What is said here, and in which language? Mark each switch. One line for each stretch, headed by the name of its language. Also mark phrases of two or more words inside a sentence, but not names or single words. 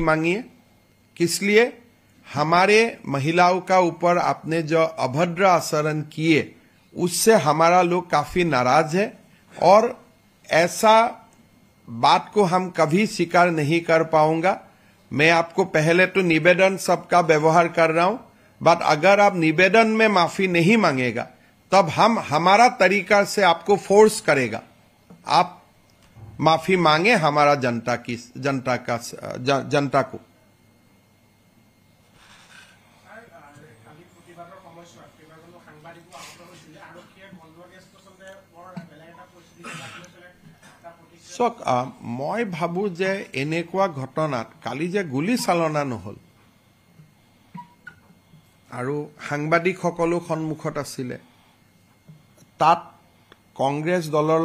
Hindi: मांगिए किसलिए हमारे महिलाओं का ऊपर आपने जो अभद्र आचरण किए उससे हमारा लोग काफी नाराज है और ऐसा बात को हम कभी स्वीकार नहीं कर पाऊंगा मैं आपको पहले तो निवेदन सबका व्यवहार कर रहा हूं बट अगर आप निवेदन में माफी नहीं मांगेगा तब हम हमारा तरीका से आपको फोर्स करेगा आप माफी मांगे हमारा जनता को
Assamese: মই ভাবো যে এনেকুৱা ঘটনাত কালি যে গুলি চালনা নহল আৰু সাংবাদিকসকলো সন্মুখত আছিল তাত কংগ্ৰেছ দলৰ